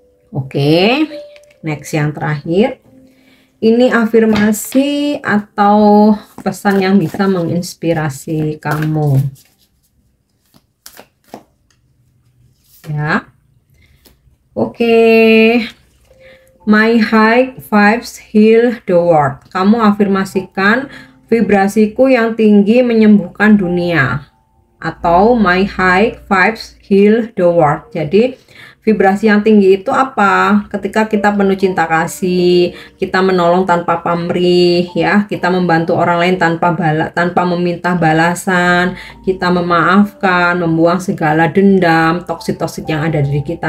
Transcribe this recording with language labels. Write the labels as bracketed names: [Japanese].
[Indonesian] Oke, next yang terakhir. Ini afirmasi atau pesan yang bisa menginspirasi kamu, ya. Oke. [English] My high vibes heal the world. [Indonesian] Kamu afirmasikan, vibrasiku yang tinggi menyembuhkan dunia. [English] atau my high vibes heal the world. [Indonesian] Jadi vibrasi yang tinggi itu apa? Ketika kita penuh cinta kasih, kita menolong tanpa pamrih, ya, kita membantu orang lain tanpa meminta balasan, kita memaafkan, membuang segala dendam, toksik-toksik yang ada di kita.